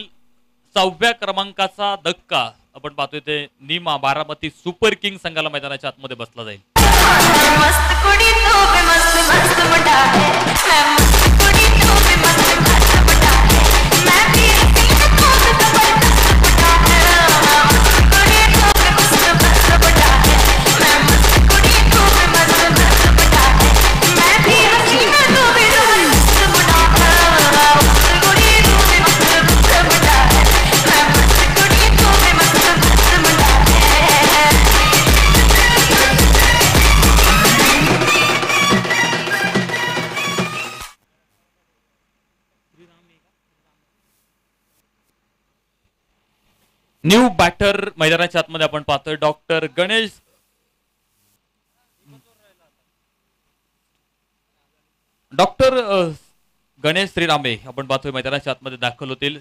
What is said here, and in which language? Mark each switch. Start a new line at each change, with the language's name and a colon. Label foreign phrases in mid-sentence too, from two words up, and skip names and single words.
Marathi: 6व्या क्रमांकाचा धक्का आपण पाहतोय ते नीमा बारामती सुपर किंग संघाला मैदानाच्या आतमध्ये बसला जाईल.
Hindi: मस्त कुड़ी तो भी मस्त मस्त बड़ा है मैं मस्त कुड़ी तो भी मस्त मस्त बड़ा है मैं भी हसीना तो भी जबरदस्त बड़ा है मस्त कुड़ी तो भी मस्त मस्त बड़ा है मैं मस्त कुड़ी तो भी मस्त मस्त बड़ा है मैं भी हसीना तो भी जबरदस्त बड़ा है मस्त कुड़ी तो भी मस्त मस्त बड़ा है मैं मस्त कुड़ी तो भी मस्त मस्त बड़ा है.
English: new batter
Marathi: मैदानाच्या आतमध्ये आपण पाहतोय डॉक्टर गणेश श्रीरामे आपण पाहतोय मैदानाच्या आतमध्ये दाखल होतील.